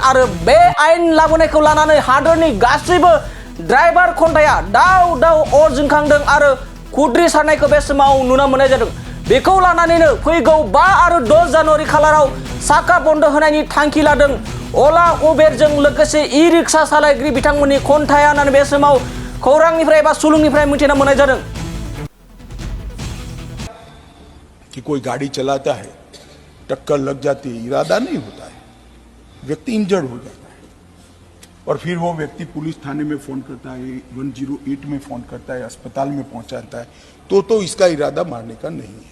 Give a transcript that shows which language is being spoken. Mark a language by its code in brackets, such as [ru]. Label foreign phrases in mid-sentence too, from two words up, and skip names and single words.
[brx] आरो बे आयेन लाबोनायखौ लानानै हादरनि गासैबो ड्राइभार खन्थाया दाव अर जोंखांदों आरो खुद्रिसारनायखौ बे समाव नुनो मोननाय जादों। बेखौ लानानैनो फैगौ 5 आरो 6 जानुवारि खालाराव साका बन्द होनायनि थांखि लादों अला उबेरजों लोगोसे ई-रिक्सा सालायगिरि बिथांमोननि खन्थाया होननानै बे समाव खौरांनिफ्राय एबा सुलुंनिफ्राय मिथिना मोननाय जादों। [hi] कि कोई गाड़ी चलाता है, टक्कर लग जाती है, इरादा नहीं होता है, व्यक्ति इंजर्ड हो जाता है और फिर वो व्यक्ति पुलिस थाने में फोन करता है, 108 में फोन करता है, अस्पताल में पहुंचाता है, तो इसका इरादा मारने का नहीं है।